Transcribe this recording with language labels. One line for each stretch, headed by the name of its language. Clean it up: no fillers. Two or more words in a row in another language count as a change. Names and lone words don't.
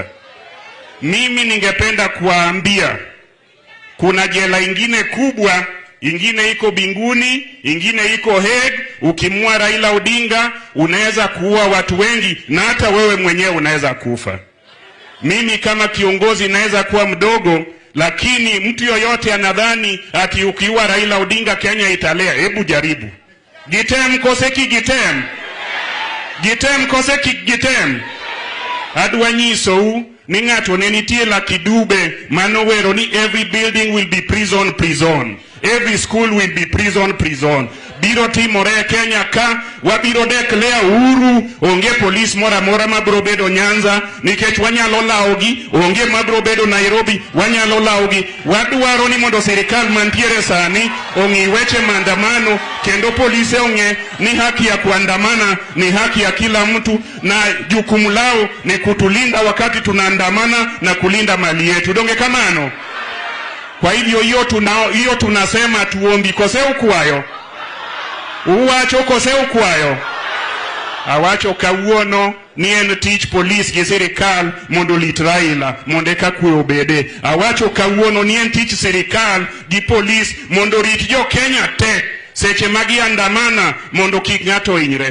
Swahili: Mimi ningependa kuwaambia kuna jela ingine kubwa, ingine iko Binguni, ingine iko Hague. Ukimua Raila Odinga unaweza kuua watu wengi na hata wewe mwenyewe unaweza kufa. Mimi kama kiongozi naweza kuwa mdogo, lakini mtu yoyote anadhani ati ukiua Raila Odinga Kenya italea. Hebu jaribu.
Luo (Kenya and Tanzania): Gitem koseki gitem. Gitem koseki gitem. Adwanyiso ni ng'ato ne nitie la kidube manowero ni
English: every building will be prison prison. Every school will be prison prison.
Luo (Kenya and Tanzania): Biro timore Kenya ka wabiro declare uhuru, onge police mora mabro bedo Nyanza nikech wanyalo laogi, onge mabro bedo Nairobi wanyalo laogi. Wadwaro ni mondo serikal mantiere sani ong'i weche maandamano kendo polisi ong'e ni
Swahili: haki ya kuandamana ni haki ya kila mtu na jukumu lao ni kutulinda wakati tunaandamana na kulinda mali yetu.
Luo (Kenya and Tanzania): Donge kamano?
Swahili: Kwa hivyo hiyo tunasema tuombi
Luo (Kenya and Tanzania): kose ukwayo. Uwacho kose ukwayo. Awacho kawuono ni en tich police gi serikal mondo lit Raila mondo eka kwe obede. Awacho kawuono ni en tich serikal gi police mondo rit jo Kenya te seche magi andamana mondo kik ng'ato hinyre.